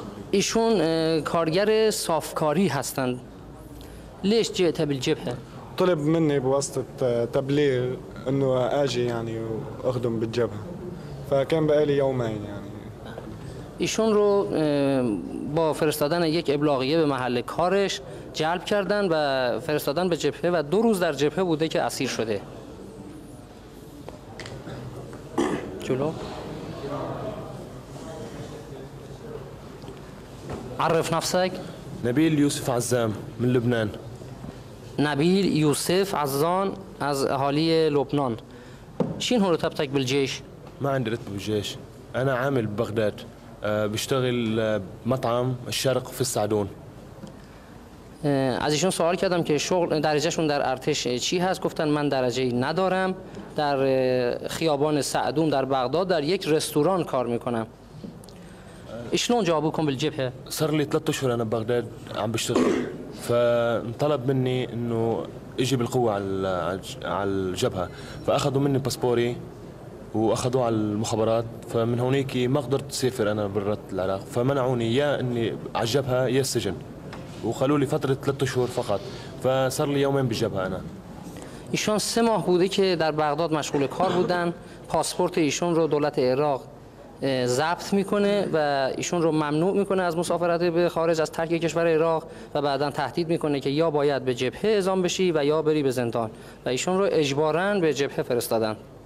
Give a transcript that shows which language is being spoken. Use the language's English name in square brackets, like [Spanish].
[Persian] ایشون کارگر صافکاری هستند. [Arabic] ليش جئت بالجبهة؟ طلب مني بواسطة تبليغ انه اجي يعني واخدم بالجبهة، فكان بقالي يومين يعني. [Persian] ایشون رو با فرستادن یک ابلاغیه به محل کارش جلب کردن و فرستادن به جبهه و 2 روز در جبهه بوده که اسیر شده. جلو. [Arabic] عرف نفسك. نبيل يوسف عزام من لبنان. [Persian] نبيل يوسف عزان از اهالي لبنان. [Arabic] شين هو رتبتك بالجيش؟ ما عندي رتبة بالجيش، أنا عامل ببغداد، بشتغل بمطعم الشرق في السعدون. [Persian] از ایشون سوال کردم که شغل درجهشون در ارتش چی هست؟ گفتن من درجه‌ای ندارم، در خیابان سعدون در بغداد در یک رستوران کار میکنم. [Arabic] شلون جابوكم بالجبهة؟ صار لي 3 أشهر أنا ببغداد عم بشتغل، فانطلب مني إنه اجي بالقوة على الجبهة، فأخذوا مني باسبوري وأخذوه على المخابرات، فمن هونيك ما قدرت أسافر أنا برات العراق، فمنعوني يا إني على الجبهة يا السجن، وقالوا لي فترة 3 أشهر فقط، فصار لي يومين بالجبهة أنا. [Persian] ایشون 3 ماه بوده که در بغداد مشغول کار بودن. پاسپورت ایشون رو دولت عراق ضبط میکنه و ایشون رو ممنوع میکنه از مسافرت به خارج از ترک کشور عراق و بعدا تهدید میکنه که یا باید به جبهه اعزام بشی و یا بری به زندان و ایشون رو اجباراً به جبهه فرستادن.